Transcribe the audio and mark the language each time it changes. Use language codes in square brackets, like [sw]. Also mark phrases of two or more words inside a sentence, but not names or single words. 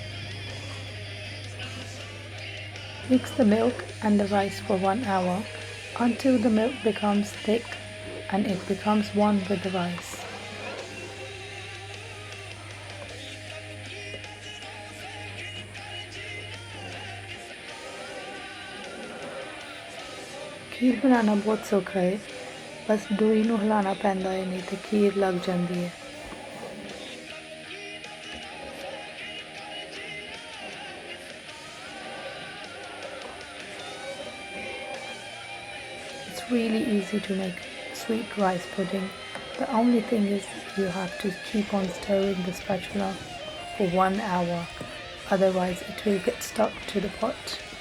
[en] Mix the milk and the rice for 1 hour until the milk becomes thick and it becomes one with the rice. [pa] ਖੀਰ ਬਨਾਨਾ ਬਹੁਤ ਸੌਖਾ ਹੈ, ਬਸ ਡੋਈ ਨੂੰ ਹਿਲਾਣਾ ਪੈਂਦਾ ਹੈ ਨਹੀਂ ਤੇ ਖੀਰ ਲੱਗ ਜਾਂਦੀ ਹੈ। [en] It's really easy to make sweet rice pudding. The only thing is you have to keep on stirring the spatula for 1 hour, otherwise it will get stuck to the pot.